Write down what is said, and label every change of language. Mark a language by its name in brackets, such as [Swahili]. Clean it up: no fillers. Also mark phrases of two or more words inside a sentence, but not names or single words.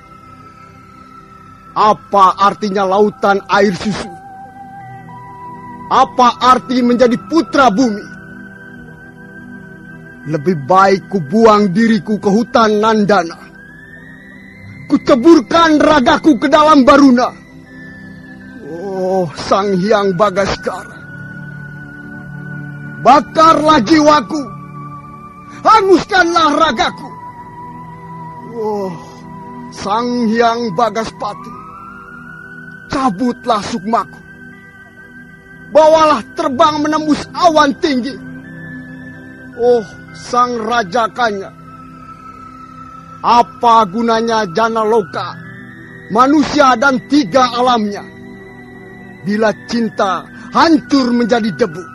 [Indonesian] Apa artinya lautan air susu? Apa arti menjadi putra bumi? Lebih baik ku buang diriku ke hutan Nandana. Ku ceburkan ragaku ke dalam Baruna. Oh, Sang Hyang Bagaskara. Bakarlah jiwaku. Hanguskanlah ragaku. Oh, Sang Hyang Bagaspati. Cabutlah sukmaku. Bawalah terbang menembus awan tinggi. Oh, Sang Raja Kanya. Apa gunanya jana loka, manusia dan 3 alamnya, bila cinta hancur menjadi debu?